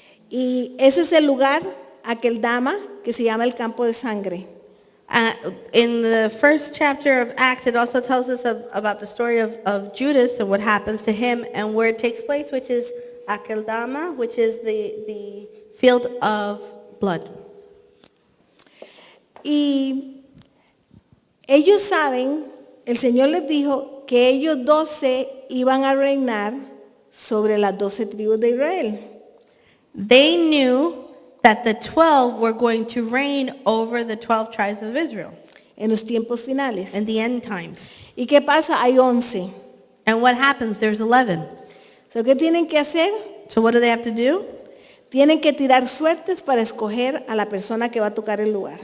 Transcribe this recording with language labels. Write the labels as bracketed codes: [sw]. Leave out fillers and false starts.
[es] Y ese es el lugar, Akeldama, que se llama el campo de sangre. [en] In the first chapter of Acts, it also tells us about the story of Judas and what happens to him and where it takes place, which is Akeldama, which is the field of blood. [es] Y ellos saben, el Señor les dijo que ellos 12 iban a reinar sobre las 12 tribus de Israel. [en] They knew that the 12 were going to reign over the 12 tribes of Israel [es] En los tiempos finales. [en] in the end times. [es] ¿Y qué pasa? Hay 11. [en] And what happens? There's 11. [es] So, ¿qué tienen que hacer? [en] So what do they have to do? [es] Tienen que tirar suertes para escoger a la persona que va a tocar el lugar.